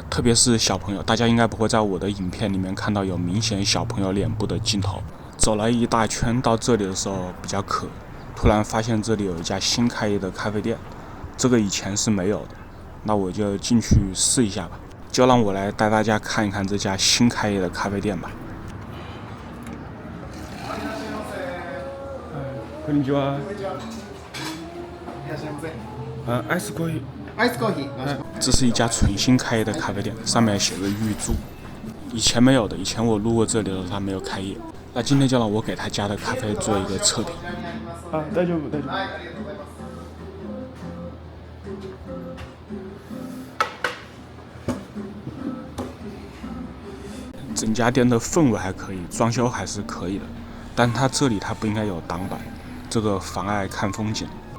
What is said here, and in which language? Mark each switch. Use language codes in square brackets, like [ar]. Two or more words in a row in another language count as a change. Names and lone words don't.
[zh] 特别是小朋友，大家应该不会在我的影片里面看到有明显小朋友脸部的镜头。走了一大圈到这里的时候比较渴，突然发现这里有一家新开业的咖啡店，这个以前是没有的，那我就进去试一下吧。就让我来带大家看一看这家新开业的咖啡店吧。 [ja] こんにちは。アイスコーヒー。アイスコーヒー。 [zh] 这是一家全新开业的咖啡店，上面写着玉珠，以前没有的。以前我路过这里的时候，它没有开业。那今天就让我给他家的咖啡做一个测评。 [ja] 大丈夫。 [zh] 整家店的氛围还可以，装修还是可以的，但它这里它不应该有挡板，这个妨碍看风景。